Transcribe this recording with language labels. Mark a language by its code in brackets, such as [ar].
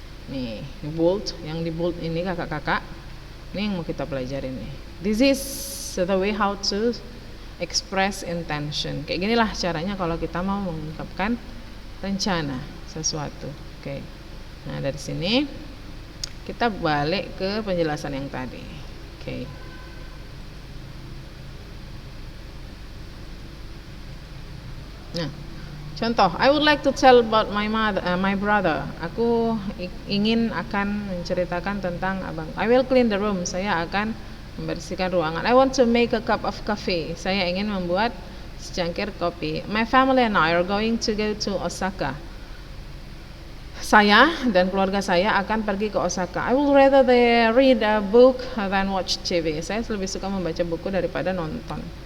[id] Nih, yang di bold ini kakak-kakak. Ini yang mau kita pelajarin nih. [en] This is the way how to express intention. [id] Kayak ginilah caranya kalau kita mau mengungkapkan rencana sesuatu. Oke. Nah, dari sini kita balik ke penjelasan yang tadi. Oke. Nah, contoh, [en] I would like to tell about my brother. [id] Aku ingin akan menceritakan tentang abang. [en] I will clean the room. [id] Saya akan membersihkan ruangan. [en] I want to make a cup of coffee. [id] Saya ingin membuat secangkir kopi. [en] My family and I are going to go to Osaka. [id] Saya dan keluarga saya akan pergi ke Osaka. [en] I would rather read a book than watch TV. [id] Saya lebih suka membaca buku daripada nonton.